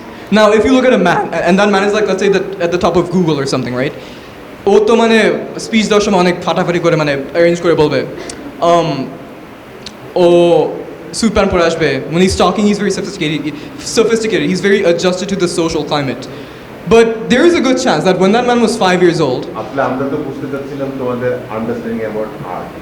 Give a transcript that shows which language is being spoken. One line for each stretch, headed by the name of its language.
English: Now, if you look at a man, and that man is like, let's say, at the top of Google or something, right?
Bangla: ও তো মানে speech দেওয়ার সময় অনেক ফাটাফাটি করে মানে অ্যারেঞ্জ করে বলবে ও স্যুট প্যান্ট পরে আসবে.
English: When he's talking, he's very sophisticated. He's very adjusted to the social climate. But there is a good chance that when that man was 5 years old,
Bangla: আসলে আমরা তো বুঝতে চাচ্ছিলাম তোমাদের আন্ডারস্ট্যান্ডিং অ্যাবাউট আর্ট.